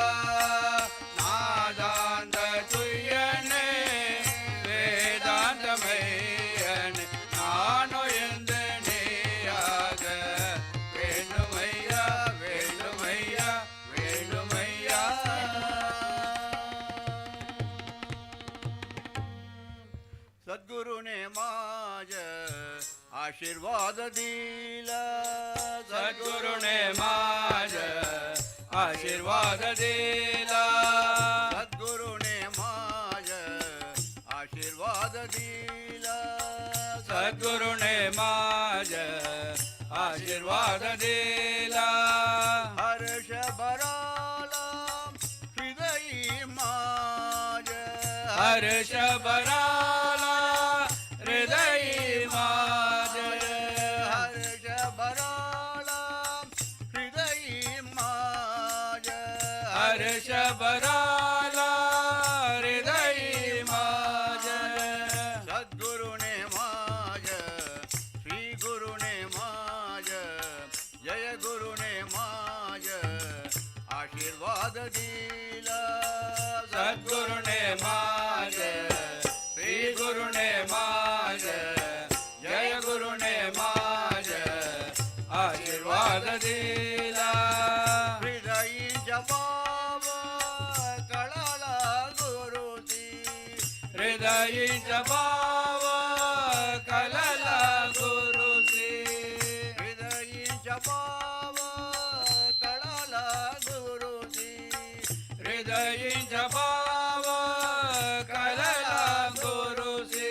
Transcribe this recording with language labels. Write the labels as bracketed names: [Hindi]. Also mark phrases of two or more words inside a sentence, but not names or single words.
[Tamil] நாதாந்த துய்யனே வேதாந்தமையனே. நான் ஒழிந்து நீயாக வேண்டுமையா வேண்டுமையா வேண்டுமையா. [Marathi] सद्गुरु ने माज आशीर्वाद दिला. सद्गुरु ने माज आशीर्वाद दिला. सद्गुरु ने माज आशीर्वाद दिला. सद्गुरु ने माज आशीर्वाद दिला. हर्ष भराला हृदय माज. हर्ष भराला हृदय माज. हर्ष भराला हृदय माज. हर्ष भराला हृदय माज. सद्गुरु ने माज श्री गुरु ने माज. जय गुरु ने माज आशीर्वाद दिला. सद्गुरु ने माज श्री गुरु ने माज. जय गुरु ने माज आशीर्वाद दिला. हृदय जवाब हृदयींचा भाव कळला गुरुजी हृदयींचा भाव कळला गुरुजी हृदयींचा भाव कळला गुरुजी